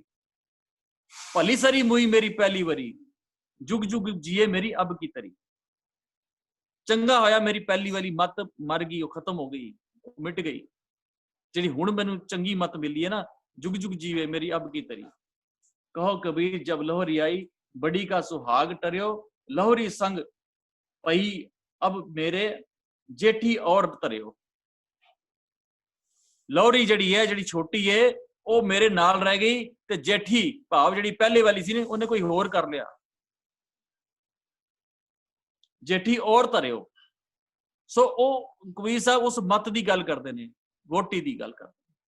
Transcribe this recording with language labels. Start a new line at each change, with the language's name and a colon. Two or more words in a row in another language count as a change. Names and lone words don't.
Punjabi: ਭਲੀ ਸਰੀ ਮੁਈ ਮੇਰੀ ਪਹਿਲੀ ਵਰੀ, ਜੁਗ ਜੁਗ ਜੀਏ ਮੇਰੀ ਅਬ ਕੀ ਤਰੀ। ਚੰਗਾ ਹੋਇਆ ਮੇਰੀ ਪਹਿਲੀ ਵਾਲੀ ਮੱਤ ਮਰ ਗਈ, ਉਹ ਖਤਮ ਹੋ ਗਈ, ਮਿਟ ਗਈ। ਜਿਹੜੀ ਹੁਣ ਮੈਨੂੰ ਚੰਗੀ ਮੱਤ ਮਿਲੀ ਹੈ ਨਾ, ਜੁਗ ਜੁਗ ਜੀਵੇ ਮੇਰੀ ਅਬ ਕੀ ਤਰੀ। ਕਹੋ ਕਬੀਰ ਜਬ ਲੋਹਰੀ ਆਈ, ਬੜੀ का सुहाग टरियो, लोहरी संग पई अब मेरे जेठी और तरियो। ਲੋਹਰੀ ਜਿਹੜੀ ਹੈ, ਜਿਹੜੀ ਛੋਟੀ ਹੈ, ਉਹ ਮੇਰੇ ਨਾਲ ਰਹਿ ਗਈ ਤੇ ਜੇਠੀ ਭਾਵ ਜਿਹੜੀ ਪਹਿਲੇ ਵਾਲੀ ਸੀ ਨੇ, ਉਹਨੇ ਕੋਈ ਹੋਰ ਕਰ ਲਿਆ। ਜੇਠੀ ਔਰ ਤਰਿਓ। ਸੋ ਉਹ ਕਬੀਰ ਸਾਹਿਬ ਉਸ ਮੱਤ ਦੀ ਗੱਲ ਕਰਦੇ ਨੇ, ਵੋਟੀ ਦੀ ਗੱਲ ਕਰਦੇ।